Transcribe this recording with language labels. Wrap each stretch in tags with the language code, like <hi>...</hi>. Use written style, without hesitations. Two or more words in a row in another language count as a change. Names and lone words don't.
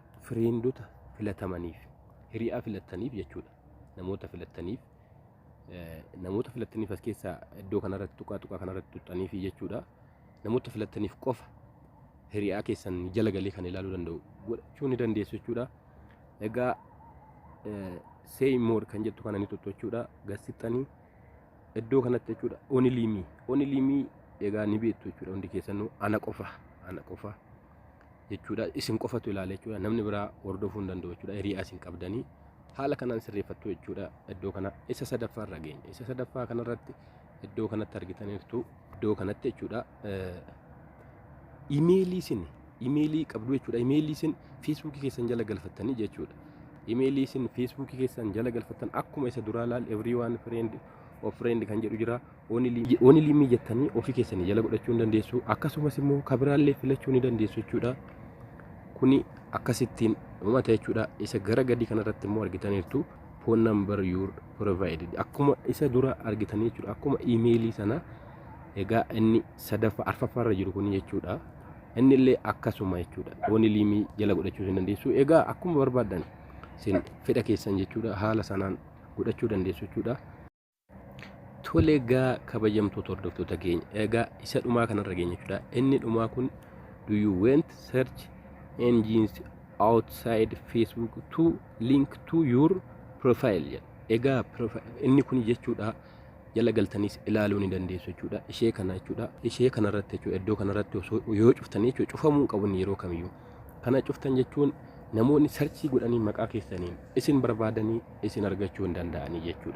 <om>Friendota filatamaniif hiriyaa filataniif jechuudha. Namoota filataniif as keessaa iddoo kanarratti tuqaa kanarratti tuttaniif jechuudha. Namoota filataniif qofa hiriyaa keessan jala galee kan ilaaluu danda'u godhachuu ni dandeessu jechuudha. Egaa</om> <en>say more</en> <om>kan jettu kana ni tuttu jechuudha. Gasixxanii iddoo kanatti jechuudha.</om> <en>Only me</en> <om>egaa ni beektu jechuudha. Hundi keessanuu ana qofa jechuudha. Isin qofatu ilaala jechuudha. Namni biraa hordofuu hin danda'u jechuudha. Hiriyaa isin qabdanii haala kanaan sirreeffattu jechuudha. Iddoo kana isa sadaffaarra geenya. Isa sadaffaa kanarratti iddoo kanatti argitaniirtu iddoo kanatti jechuudha. Imeelii qabdu jechuudha. Imeelii isin feesbuukii keessan jala galfattanii jechuudha. Imeelii isin feesbuukii keessan jala galfattan akkuma isa duraa laal</om> <en>everyone friend of friend</en> <om>kan jedhu jira.</om> <en>Only me</en> <om>jettanii ofii keessanii jala godhachuu ni dandeessu. Akkasumas immoo kabiraallee filachuu ni dandeessu jechuudha. Kuni akkasittiin uumata jechuudha. Isa gara gadi kanarratti immoo argitaniirtu</om> <en>phone number you provided</en> <om>akkuma isa dura argitanii jechuudha. Akkuma imeelii sana egaa inni arfaffaarra jiru kun jechuudha. Inni illee akkasuma jechuudha.</om> <en>Only me</en> <om>jala godhachuu ni dandeessu. Egaa akkuma barbaadan isin fedha keessan jechuudha. Haala sanaan godhachuu dandeessu jechuudha. Tole egaa kabajamtoota hordoftoota keenya egaa isa dhumaa kanarra geenya jechuudha. Inni dhumaa kun</om> <en>do you want search engines outside Facebook to link to your profile.</en> <om>Egaa inni kun jechuudha jala galtaniis ilaaluu ni dandeessu jechuudha. Ishee kana jechuudha. Ishee kanarratti jechuudha. Iddoo kanarratti yoo cuftanii jechuudha cufamuu qabu yeroo kamiyyuu. Kana cuftan jechuun namoonni sarchii godhanii maqaa keessaniin isin barbaadanii isin argachuu hin danda'anii jechuudha.</om>